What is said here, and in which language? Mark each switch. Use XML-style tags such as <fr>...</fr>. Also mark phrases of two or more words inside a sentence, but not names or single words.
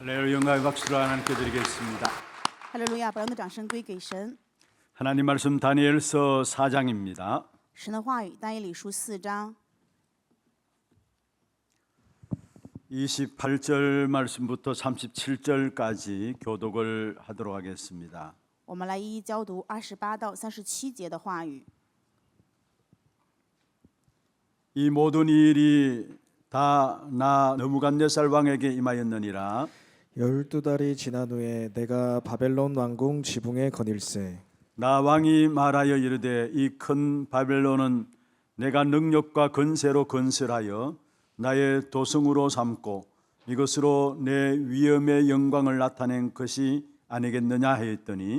<ko>오늘 영광의 박수를 하나님께 드리겠습니다.</ko> <zh>哈利路亚！把荣的掌声归给神。</zh> <ko>하나님 말씀 다니엘서 4장입니다.</ko> <zh>神的话语，但以理书4章</zh> <ko>28절 말씀부터 37절까지 교독을 하도록 하겠습니다.</ko> <zh>我们来一一教读28到37节的话语。</zh> <ko>이 모든 일이 다 나 느부갓네살 왕에게 임하였느니라. 12달이 지난 후에 내가 바벨론 왕궁 지붕에 거닐세. 나 왕이 말하여 이르되 이 큰 바벨론은 내가 능력과 건세로 건설하여 나의 도성으로 삼고 이것으로 내 위엄의 영광을 나타낸 것이 아니겠느냐 하였더니</ko>